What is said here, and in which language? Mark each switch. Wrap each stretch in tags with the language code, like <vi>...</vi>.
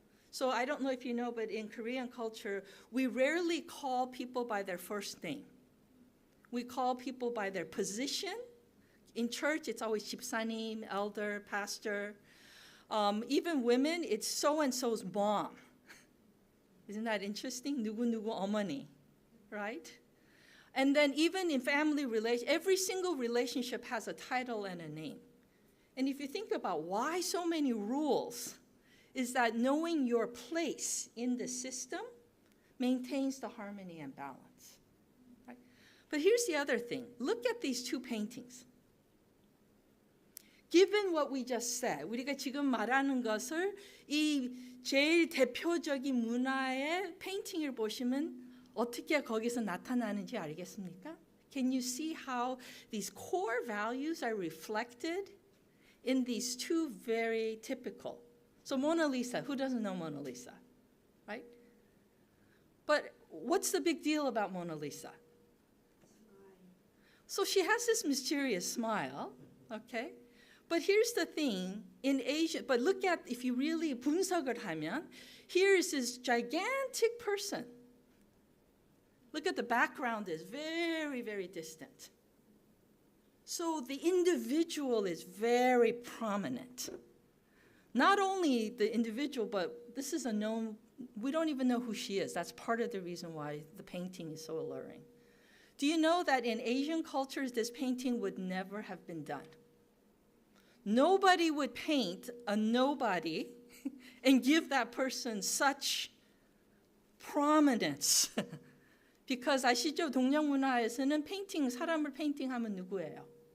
<en>So I don't know if you know, but in Korean culture, we rarely call people by their first name. We call people by their position. In church, it's always 집사님, elder, pastor. Even women, it's so-and-so's mom. Isn't that interesting?</en> <ko>누구 어머니, right?</ko> <en>And then even in family relations, every single relationship has a title and a name. And if you think about why so many rules, is that knowing your place in the system maintains the harmony and balance. Right? But here's the other thing. Look at these two paintings. Given what we just said,</en> <ko>우리가 지금 말하는 것을 이 제일 대표적인 문화의 페인팅을 보시면 어떻게 거기서 나타나는지 알겠습니까?</ko> <en>Can you see how these core values are reflected in these two very typical? So Mona Lisa, who doesn't know Mona Lisa, right? But what's the big deal about Mona Lisa? So she has this mysterious smile, okay? But here's the thing, in Asia, but look at, if you really</en> <ko>분석을 하면,</ko> <en>here is this gigantic person. Look at the background is very, very distant. So the individual is very prominent. Not only the individual, but this is a known, we don't even know who she is. That's part of the reason why the painting is so alluring. Do you know that in Asian cultures, this painting would never have been done? Nobody would paint a nobody and give that person such prominence. Because</en> <ko>아시죠? 동양 문화에서는 페인팅, 사람을 페인팅하면 누구예요?</ko>